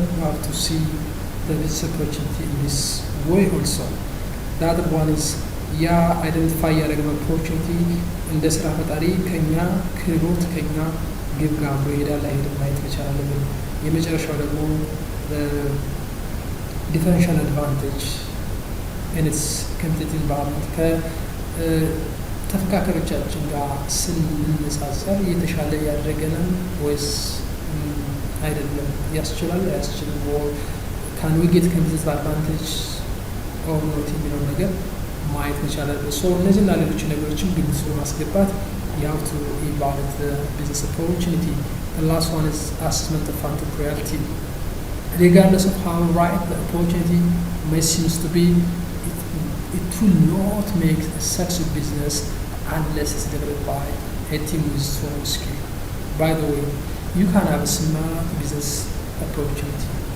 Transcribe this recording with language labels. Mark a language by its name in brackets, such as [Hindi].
[English] You have to see the business opportunity in this way also. The other one is [Amharic] ያ አይደንቲፋይ ያደረግነው ኦፖርቹኒቲ እንደ ስራ ፈጣሪ ከኛ ክህሎት ከኛ ግብ ጋር አብሮ ይሄዳል አይሄድም ማየት መቻል አለብን። የመጨረሻው ደግሞ ዲፈረንሻል አድቫንቴጅ [English] in its competitive environment [Amharic] ከተፈካካሪዎቻችን ጋር ስንነጻጸር የተሻለ ያደረገንን ወይስ አይደለም? ያስችላል አያስችልም? ካን ዊ ጌት [English] competitive advantage or not [Amharic] የሚለው ነገር ማየት መቻል አለበት። ሶ እነዚህና ሌሎች ነገሮችን ግምት ውስጥ በማስገባት [English] you have to evaluate the business opportunity. The last one is assessment of entrepreneuriality. Regardless of how right the opportunity may seem to be, it will not make a successful business unless it's developed by a team with strong skill. By the way, you can have a smart business opportunity.